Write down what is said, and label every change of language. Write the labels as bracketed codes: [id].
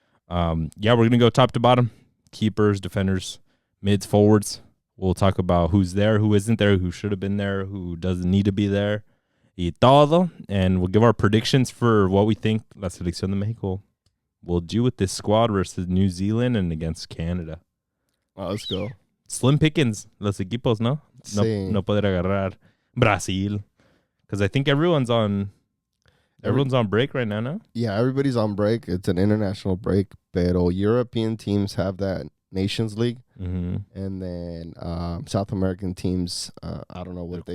[en] Yeah, we're going to go top to bottom. Keepers, defenders, mids, forwards. We'll talk about who's there, who isn't there, who should have been there, who doesn't need to be there. [es] Y todo. [en] And we'll give our predictions for what we think La Selección de Mexico will do with this squad versus New Zealand and against Canada. Oh, let's go. Slim pickings, [es] los equipos, ¿no? Sí. No poder agarrar Brasil. [en] Because I think everyone's on break right now, no? Yeah, everybody's on break. It's an international break, pero European teams have that Nations League, and then South American teams, I don't know what